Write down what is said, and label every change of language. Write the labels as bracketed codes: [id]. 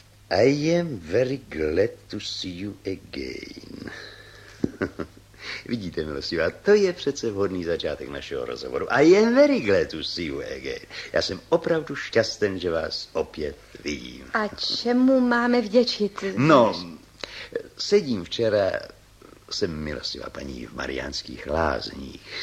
[en] I am very glad to see you again. [cs] Vidíte, milostivá, to je přece vhodný začátek našeho rozhovoru. [en] I am very glad to see you again. [cs] Já jsem opravdu šťasten, že vás opět vidím. A čemu máme vděčit? No, sedím včera, jsem, milostivá paní, v Mariánských Lázních.